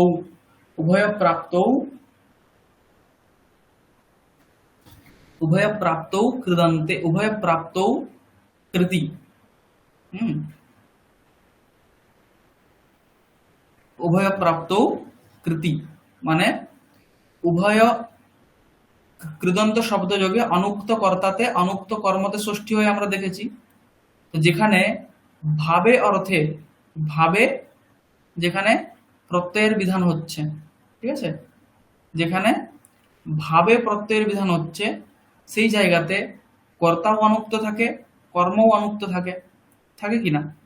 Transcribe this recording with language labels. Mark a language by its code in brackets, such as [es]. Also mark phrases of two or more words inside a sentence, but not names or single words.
[sa] उभय प्राप्तौ कृदन्ते, उभय प्राप्तौ कृति। उभय प्राप्तौ कृति [bn] মানে উভয় কৃদন্ত শব্দ যোগে অনুক্ত কর্তাতে অনুক্ত কর্মতে ষষ্ঠী হয়ে আমরা দেখেছি। তো যেখানে ভাবে অর্থে ভাবে যেখানে প্রত্যয়ের বিধান হচ্ছে, ঠিক আছে, যেখানে ভাবে প্রত্যয়ের বিধান হচ্ছে সেই জায়গাতে কর্তাও অনুক্ত থাকে, কর্মও অনুক্ত থাকে, থাকে কিনা?